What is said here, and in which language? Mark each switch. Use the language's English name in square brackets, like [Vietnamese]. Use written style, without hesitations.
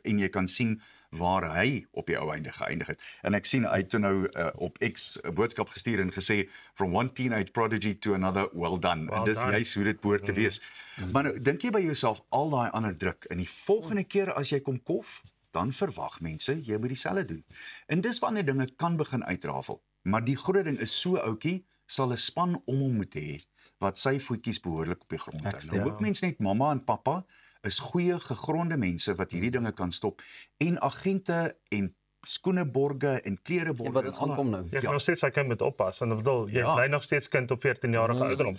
[Afrikaans] En jy kan sien waar hy op die ou einde geëindig het. En ek sien hy toe nou op X 'n boodskap gestuur en gesê, [English] from one teenage prodigy to another, well done. [Afrikaans] En dis juist hoe dit behoort te wees. Maar nou, dink jy by jouself, al daai ander druk, en die volgende keer as jy kom kof, dan verwag mense, jy moet dieselfde doen. En dis wanneer dinge kan begin uitrafel. Maar die groot ding is so ouetjie, sal 'n span om hom moet hê, wat sy voetjies behoorlik op die grond hou. Nou hoop mens net mamma en pappa is goeie gegronde mense wat hierdie dinge kan stop en agente en skoeneborge en klereborge. Wat dit gaan kom nou. Jy gaan nog steeds sy kind moet oppas want ek bedoel jy bly nog steeds kind op 14-jarige ouderdom.